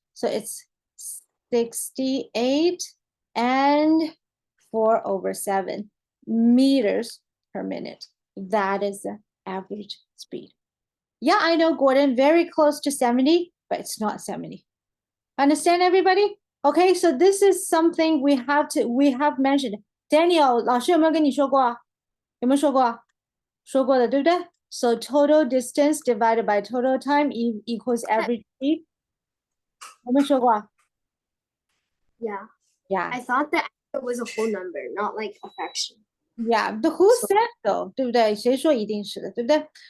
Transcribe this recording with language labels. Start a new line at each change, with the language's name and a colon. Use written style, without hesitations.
English: So it's 68 and 4/7 meters per minute. That is the average speed. Yeah, I know, Gordon, very close to 70, but it's not 70. Understand, everybody? Okay, so this is something we have mentioned.
Chinese: Daniel, 老师有没有跟你说过？有没有说过？说过的，对不对？
English: So total distance divided by total time equals average speed.
Chinese: 有没有说过？
English: Yeah. Yeah. I thought that it was a whole number, not like a fraction. Yeah, but who said so?
Chinese: 对不对？谁说一定是的，对不对？